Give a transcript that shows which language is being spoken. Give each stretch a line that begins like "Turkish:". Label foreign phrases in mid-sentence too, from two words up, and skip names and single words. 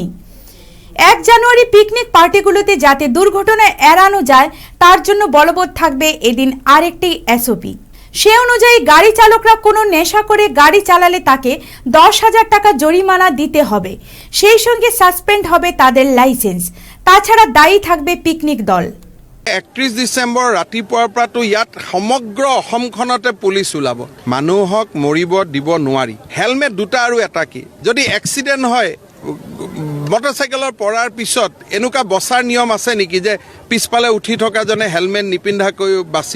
Bangla: 1 জানুয়ারি পিকনিক পার্টিগুলোতে যাতে দুর্ঘটনা এড়ানো যায় তার জন্য বলবৎ থাকবে এদিন আরেকটি এসওপি। সে অনুযায়ী গাড়ি চালকরা কোনো নেশা করে গাড়ি চালালে তাকে 10,000 টাকা জরিমানা দিতে হবে। সেই সঙ্গে সাসপেন্ড হবে তাদের লাইসেন্স। তাছাড়া দায়ী থাকবে পিকনিক দল।
Assamese: 31 ডিসেম্বৰ ৰাতিপুৱাৰ পৰাতো ইয়াত সমগ্ৰ অসমখনতে পুলিচ ওলাব। মানুহক মৰিব দিব নোৱাৰি। হেলমেট দুটা আৰু এটা কি, যদি এক্সিডেণ্ট হয় মটৰচাইকেলৰ পৰাৰ পিছত এনেকুৱা বচাৰ নিয়ম আছে নেকি যে পিছফালে উঠি থকাজনে হেলমেট নিপিন্ধাকৈ বাচিব?